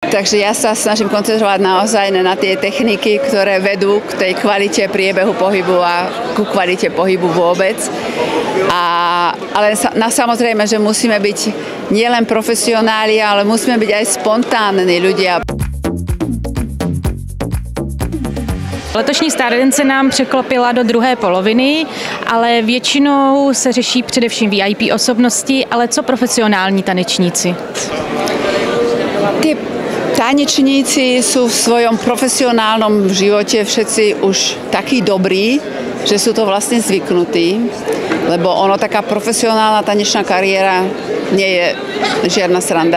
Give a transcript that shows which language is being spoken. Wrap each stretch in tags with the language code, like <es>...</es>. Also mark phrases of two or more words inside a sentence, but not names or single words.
<sk>Takže ja sa snažím koncentrovať naozaj na tie techniky, ktoré vedú k tej kvalite priebehu pohybu a ku kvalite pohybu vôbec. Ale samozrejme, že musíme byť nielen profesionáli, ale musíme byť aj spontánni ľudia.</sk> <cs>Letošní Stardance se nám překlopila do druhé poloviny, ale většinou se řeší především VIP osobnosti, ale co profesionální tanečníci?</cs> <sk>Tí tanečníci sú v svojom profesionálnom živote všetci už takí dobrí, že sú to vlastne zvyknutí, lebo taká profesionálna tanečná kariéra nie je žiadna sranda.</sk>